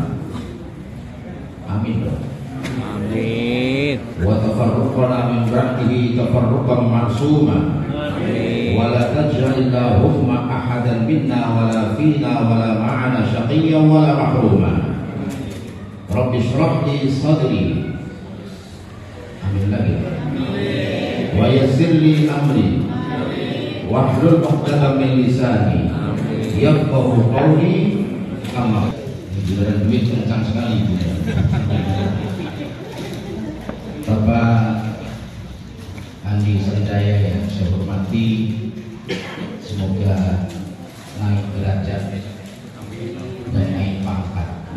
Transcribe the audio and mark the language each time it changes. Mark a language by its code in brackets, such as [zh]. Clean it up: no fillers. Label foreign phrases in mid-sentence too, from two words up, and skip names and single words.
[ar] Amin. Amin. وتفرقنا من بعده تفرقا معصوما. Amin. ولا تجعل اللهم أحدا منا ولا فينا ولا معنا شقيا ولا محروما. رب اشرح لي صدري. [id] Amin lagi. [ar] ويسر لي أمري. واحلل عقدة من لساني يفقهوا قولي. [id] Amma giliran duit kencang sekali Bu. Bapak Andi Sanjaya yang saya hormati, semoga naik derajat dan naik pangkat.